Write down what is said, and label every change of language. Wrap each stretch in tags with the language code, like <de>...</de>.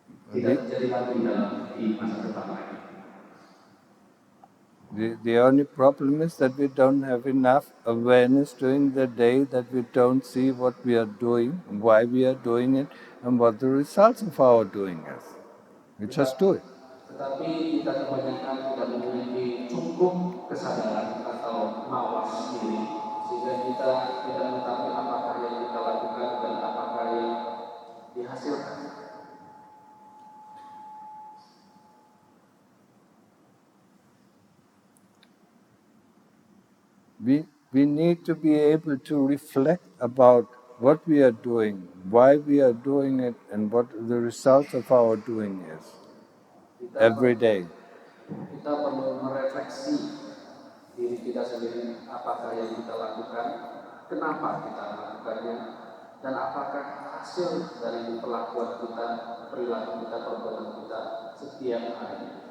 <id>Tidak terjadi lagi di masa depan lagi.</id> <en>The only problem is that we don't have enough awareness during the day, that we don't see what we are doing, why we are doing it, and what the results of our doing is. We just do it.</en> <id>Tetapi kita kebanyakan tidak memiliki cukup kesadaran atau mawas diri, sehingga kita tidak mengetahui apakah yang kita lakukan dan apakah yang dihasilkan.</id> <en>We need to be able to reflect about what we are doing, why we are doing it, and what the result of our doing is every day.</en> <id>Kita perlu merefleksi diri kita sendiri, apakah yang kita lakukan, kenapa kita melakukannya, dan apakah hasil dari perlakuan kita, perilaku kita, perbuatan kita setiap hari.</id>